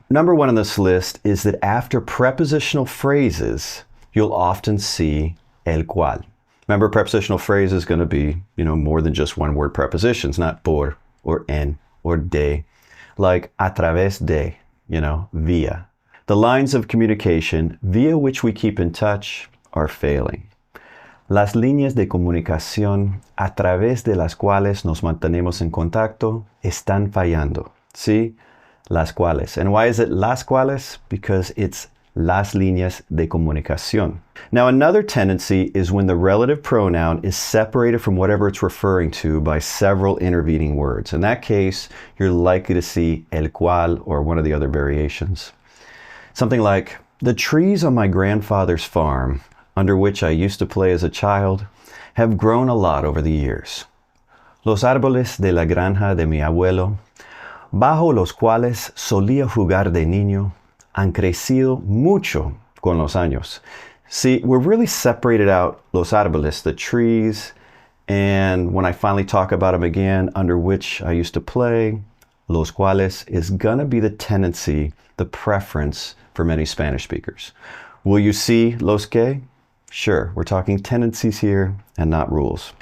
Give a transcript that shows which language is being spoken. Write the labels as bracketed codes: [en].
[en] Number one on this list is that after prepositional phrases, you'll often see el cual. Remember, prepositional phrase is going to be, more than just one word prepositions, not por or en or de, like a través de, via. The lines of communication via which we keep in touch are failing. [es] Las líneas de comunicación a través de las cuales nos mantenemos en contacto están fallando. [en] See? [es] Las cuales. [en] And why is it las cuales? Because it's [es] las líneas de comunicación. [en] Now, another tendency is when the relative pronoun is separated from whatever it's referring to by several intervening words. In that case, you're likely to see el cual or one of the other variations. Something like, the trees on my grandfather's farm, under which I used to play as a child, have grown a lot over the years. [es] Los árboles de la granja de mi abuelo, bajo los cuales solía jugar de niño, han crecido mucho con los años. [en] See, we're really separated out los árboles, the trees, and when I finally talk about them again, under which I used to play, los cuales is gonna be the tendency, the preference for many Spanish speakers. Will you see los que? Sure, we're talking tendencies here and not rules.